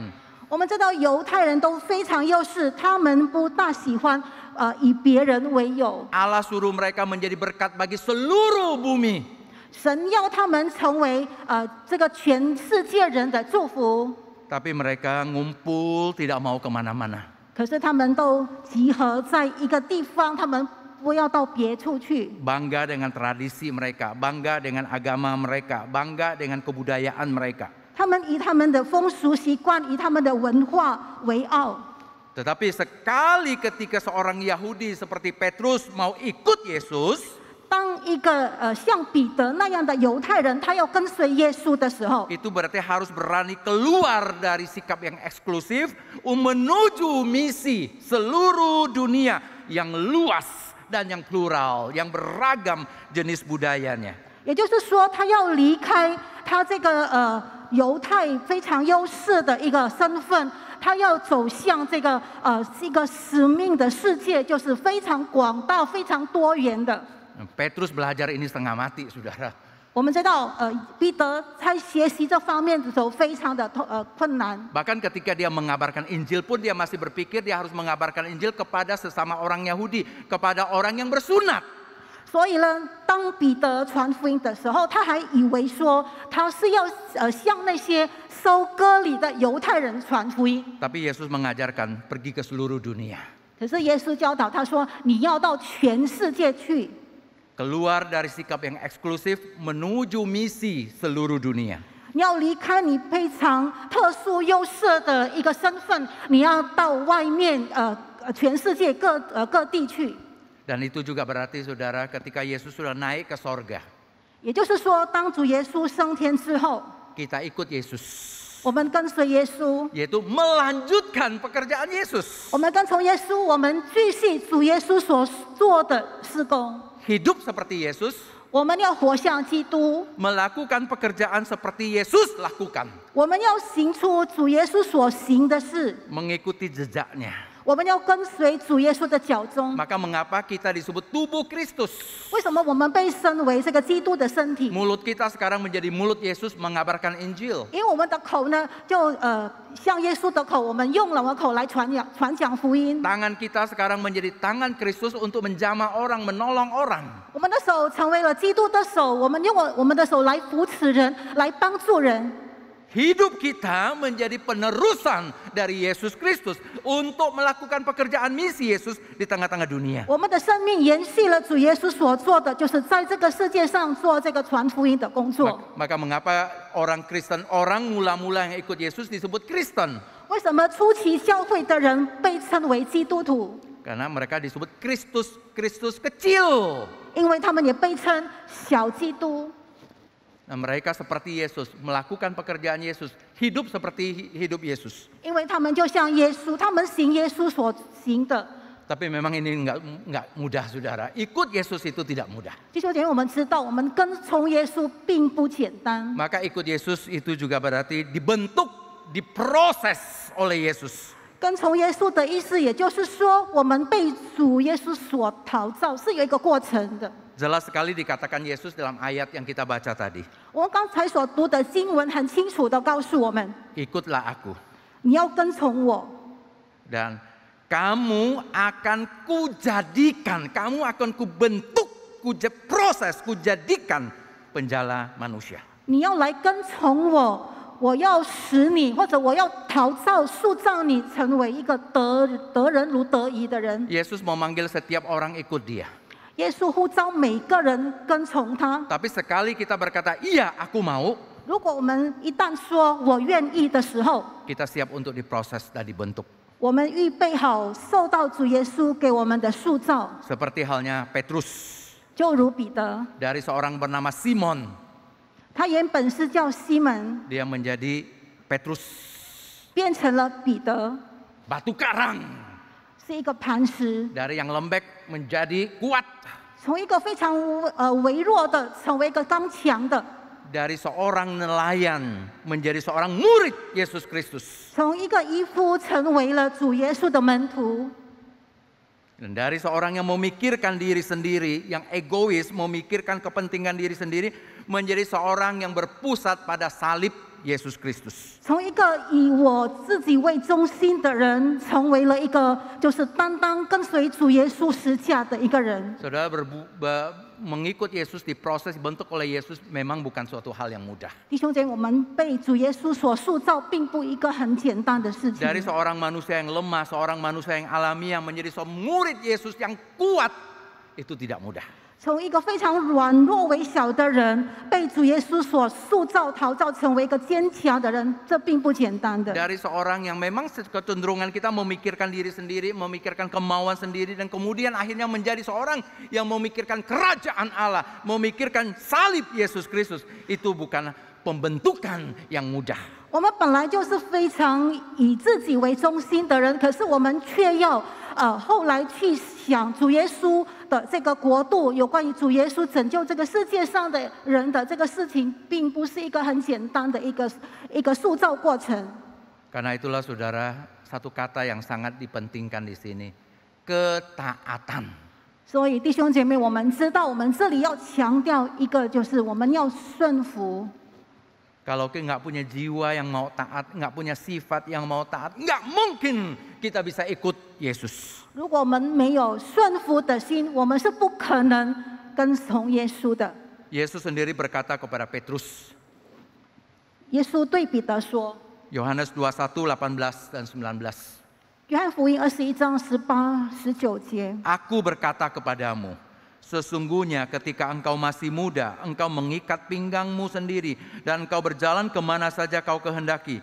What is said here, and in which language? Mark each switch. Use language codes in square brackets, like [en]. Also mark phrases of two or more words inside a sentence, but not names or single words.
[zh] 我们知道犹太人都非常优势，他们不大喜欢以别人为友。 [id] Allah suruh mereka menjadi berkat bagi seluruh bumi. [zh] 神要他们成为这个全世界人的祝福， [id] Tapi mereka ngumpul tidak mau kemana-mana. [zh] 可是他们都集合在一个地方，他们不要到别处去。 [id] Bangga dengan tradisi mereka, bangga dengan agama mereka, bangga dengan kebudayaan mereka. [zh] 他们以他们的风俗习惯、以他们的文化为傲。 [id] Tetapi sekali ketika seorang Yahudi seperti Petrus mau ikut Yesus, [zh] 当一个像彼得那样的犹太人，他要跟随耶稣的时候， [id] itu berarti harus berani keluar dari sikap yang eksklusif menuju misi seluruh dunia yang luas dan yang plural, yang beragam jenis budayanya. [zh] 也就是说，他要离开他这个犹太非常优势的一个身份，他要走向这个一个使命的世界，就是非常广大、非常多元的。 [id] Petrus belajar ini setengah mati, saudara. [zh] 我们知道，彼得在学习这方面的时候非常的困难。 [id] Bahkan ketika dia mengabarkan Injil pun dia masih berpikir dia harus mengabarkan Injil kepada sesama orang Yahudi, kepada orang yang bersunat. [zh] 所以呢，当彼得传福音的时候，他还以为说他是要向那些收割礼的犹太人传福音。 [id] Tapi Yesus mengajarkan pergi ke seluruh dunia. [zh] 可是耶稣教导他说：“你要到全世界去。” [id] Keluar dari sikap yang eksklusif menuju misi seluruh dunia. [zh] 你要离开你非常特殊优势的一个身份，你要到外面全世界各地去。 [id] Dan itu juga berarti saudara ketika Yesus sudah naik ke sorga, [zh] 也就是说，当主耶稣升天之后， [id] kita ikut Yesus. [zh] 我们跟随耶稣， [id] Yaitu melanjutkan pekerjaan Yesus. [zh] 我们跟从耶稣，我们继续主耶稣所做的事工。 [id] Hidup seperti Yesus, [zh] 我们要活像基督， [id] melakukan pekerjaan seperti Yesus lakukan. [zh] 我们要行出主耶稣所行的事， [id] Mengikuti jejaknya. [zh] 我们要跟随主耶稣的脚踪。 [id] Maka mengapa kita disebut tubuh Kristus? [zh] 为什么我们被称为这个基督的身体？ [id] Mulut kita sekarang menjadi mulut Yesus mengabarkan Injil. [zh] 因为我们的口呢，就像耶稣的口，我们用我们的口来传讲福音。 [id] Tangan kita sekarang menjadi tangan Kristus untuk menjamah orang, menolong orang. [zh] 我们的手成为了基督的手，我们用我们的手来扶持人，来帮助人。 [id] Hidup kita menjadi penerusan dari Yesus Kristus untuk melakukan pekerjaan misi Yesus di tengah-tengah dunia. [zh] 我们的生命延续了主耶稣所做的，就是在这个世界上做这个传福音的工作。 [id] Maka mengapa orang Kristen, orang mula-mula yang ikut Yesus disebut Kristen? [zh] 为什么初期教会的人被称为基督徒？ [id] Karena mereka disebut Kristus kecil. [zh] 因为他们也被称小基督。 [id] Nah, mereka seperti Yesus, melakukan pekerjaan Yesus, hidup seperti hidup Yesus. [zh] 因为他们就像耶稣，他们行耶稣所行的。 [id] Tapi memang ini nggak mudah, saudara. Ikut Yesus itu tidak mudah. [zh] 弟兄姐妹，我们知道，我们跟从耶稣并不简单。 [id] Maka ikut Yesus itu juga berarti dibentuk, diproses oleh Yesus. [zh] 跟从耶稣的意思，也就是说，我们被主耶稣所陶造，是有一个过程的。 [id] Jelas sekali dikatakan Yesus dalam ayat yang kita baca tadi. [zh] 我们刚才所读的经文很清楚的告诉我们， [id] Ikutlah aku. [zh] 你要跟从我， [id] Dan kamu akan kujadikan, kamu akan kubentuk, proses, kujadikan penjala manusia. [zh] 你要来跟从我，我要使你，或者我要陶造、塑造你，成为一个得人如得鱼的人。 [id] Yesus memanggil setiap orang ikut dia. [zh] 耶稣呼召每个人跟从他。 [id] Tapi sekali kita berkata, iya aku mau, [zh] 如果我们一旦说我愿意的时候， [id] kita siap untuk diproses dan dibentuk. [zh] 我们预备好受到主耶稣给我们的塑造， [id] Seperti halnya Petrus, [zh] 就如彼得， [id] dari seorang bernama Simon, [zh] 他原本是叫西门， [id] dia menjadi Petrus, [zh] 变成了彼得， [id] batu karang. [zh] 是一个磐石， [id] Dari yang lembek menjadi kuat. [zh] 从一个非常微弱的，成为一个刚强的， [id] Dari seorang nelayan menjadi seorang murid Yesus Kristus. [zh] 从一个渔夫成为了主耶稣的门徒。 [id] Dan dari seorang yang memikirkan diri sendiri, yang egois, memikirkan kepentingan diri sendiri, menjadi seorang yang berpusat pada salib Yesus Kristus. [zh] 从一个以我自己为中心的人，成为了一个就是单单跟随主耶稣十架的一个人。 [id] Saudara, mengikut Yesus, diproses, dibentuk oleh Yesus memang bukan suatu hal yang mudah. [zh] 弟兄姐妹，我们被主耶稣所塑造，并不一个很简单的事情。 [id] Dari seorang manusia yang lemah, seorang manusia yang alamiah menjadi seorang murid Yesus yang kuat, itu tidak mudah. [zh] 从一个非常软弱微小的人，被主耶稣所塑造、陶造，成为一个坚强的人，这并不简单的。 [id] Dari seorang yang memang kecenderungan kita memikirkan diri sendiri, memikirkan kemauan sendiri, dan kemudian akhirnya menjadi seorang yang memikirkan kerajaan Allah, memikirkan salib Yesus Kristus, itu bukan pembentukan yang mudah. [zh] 我们本来就是非常以自己为中心的人，可是我们却要后来去想主耶稣的这个国度，有关于主耶稣拯救这个世界上的人的这个事情，并不是一个很简单的一个塑造过程。 [id] Karena itulah saudara, satu kata yang sangat dipentingkan di sini, ketaatan. [zh] 所以弟兄姐妹，我们知道，我们这里要强调一个，就是我们要顺服。 [id] Kalau kita nggak punya jiwa yang mau taat, nggak punya sifat yang mau taat, nggak mungkin kita bisa ikut Yesus. [zh] 如果我们没有顺服的心，我们是不可能跟从耶稣的。 [id] Yesus sendiri berkata kepada Petrus, [zh] 耶稣对彼得说， [id] Yohanes 21:18 dan 19. [zh] 约翰福音21章18、19节。 [id] Aku berkata kepadamu, sesungguhnya ketika engkau masih muda, engkau mengikat pinggangmu sendiri dan engkau berjalan kemana saja kau kehendaki.